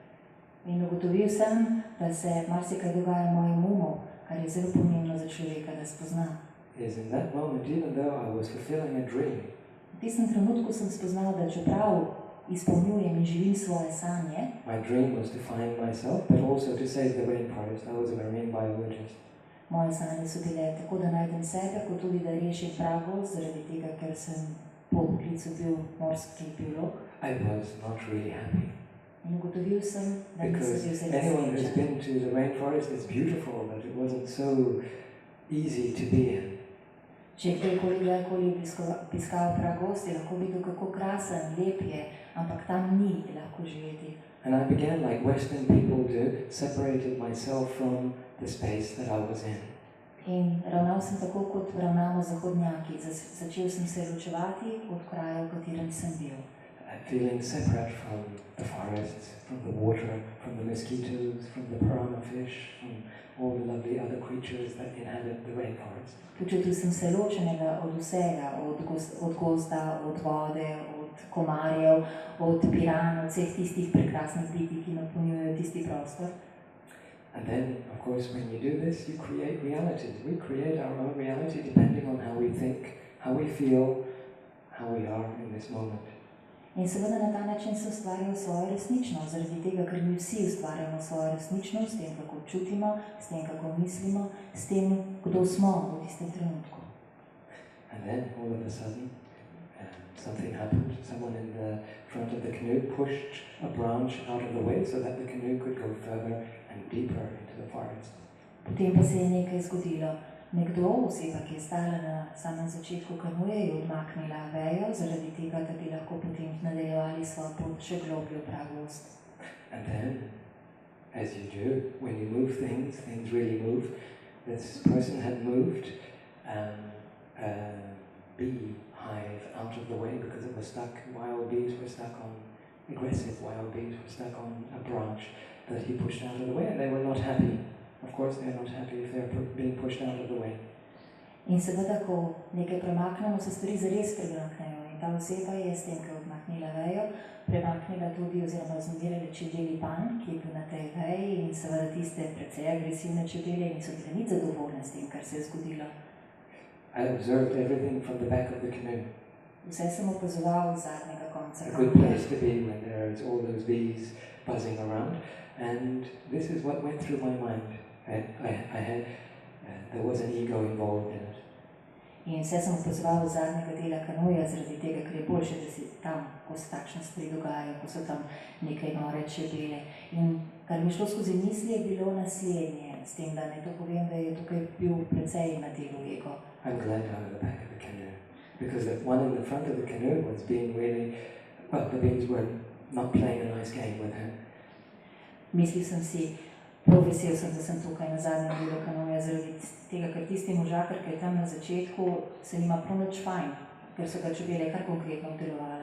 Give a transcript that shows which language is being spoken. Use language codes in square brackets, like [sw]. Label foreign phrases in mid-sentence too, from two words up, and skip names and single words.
[sl] In ugotovil sem, da se marsikaj dogaja v mojem umu, kar je zelo pomembno za človeka, da spozna. [en] Is in that moment, even though I was fulfilling a dream, [sl] v tistem trenutku sem spoznal, da čeprav izpolnjujem in živim svoje sanje, [en] my dream was to find myself, but also to save the rainforest. I was a marine biologist. [sl] Moje sanje so bile tako, da najdem sebe, kot tudi da rešim pragozd, zaradi tega, ker sem po poklicu bil morski biolog. [en] I was not really happy. [sl] In ugotovil sem, da nisem bil zelo [en] anyone who's [sl] srečen. [en] been to the rainforest, it's beautiful, but it wasn't so easy to be in. [sl] Če kdajkoli obiskal pragozd, je lahko videl, kako krasen, lep je, ampak tam ni lahko živeti. [en] And I began, like Western people do, separated myself from the space that I was in. [sl] In ravnal sem tako, kot ravnamo zahodnjaki. Začel sem se ločevati od kraja, v katerem sem bil. [en] Feeling separate from the forests, from the water, from the mosquitoes, from the piranha fish, from all the lovely other creatures that inhabit the rainforest. [sl] Počutil sem se ločenega od vsega, od gozda, od vode, od komarjev, od piran, od vseh tistih prekrasnih bitij, ki napolnjujejo tisti prostor. [en] And then, of course, when you do this, you create realities. We create our own reality depending on how we think, how we feel, how we are in this moment. [sl] In seveda na ta način se ustvarjamo svojo resničnost, zaradi tega, ker mi vsi ustvarjamo svojo resničnost, s tem, kako čutimo, s tem, kako mislimo, s tem, kdo smo v tistem trenutku. [en] And then, all of a sudden, something happened. Someone in the front of the canoe pushed a branch out of the way so that the canoe could go further and deeper into the forest. [sl] Potem pa se je nekaj zgodilo. Nekdo, oseba, ki je stala na samem začetku kanuje, je odmaknila vejo, zaradi tega, da bi lahko potem nadaljevali svojo pot še globljo v pragozd. [en] And then, as you do, when you move things, things really move. This person had moved a bee hive out of the way because it was stuck, wild bees were stuck on, aggressive wild bees were stuck on a branch that he pushed out of the way, and they were not happy. Of course, they're not happy if they're being pushed out of the way. [sl] In seveda, ko nekaj premaknemo, se stvari zares premaknejo. In ta oseba je s tem, ko je odmahnila vejo, premaknila tudi oziroma zmodirala čebeli panj, ki je bil na tej veji in seveda tiste precej agresivne čebele niso bile nič zadovoljne s tem, kar se je zgodilo. [en] I observed everything from the back of the canoe. [sl] Vse sem opazoval z zadnjega konca. [en] A good place to be when there's all those bees buzzing around. And this is what went through my mind. There was an ego involved in it. [sl] In vse sem opazoval z zadnjega dela kanoja, zaradi tega, ker je boljše, da si tam, ko se takšne stvari dogajajo, ko so tam nekaj nore čebele. In kar mi šlo skozi misli, je bilo naslednje, s tem, da ne to povem, da je tukaj bil precej na delu ego. [en] I'm glad I'm at the back of the canoe. Because the one in the front of the canoe was being really, well, the bees were not playing a nice game with her. [sl] Mislil sem si, prav vesel sem, da sem tukaj na zadnjem delu kanoja, zaradi tega, ker tisti možakar, ki je tam na začetku, se nima prav nič fajn, ker so ga čebele kar konkretno obdelovale.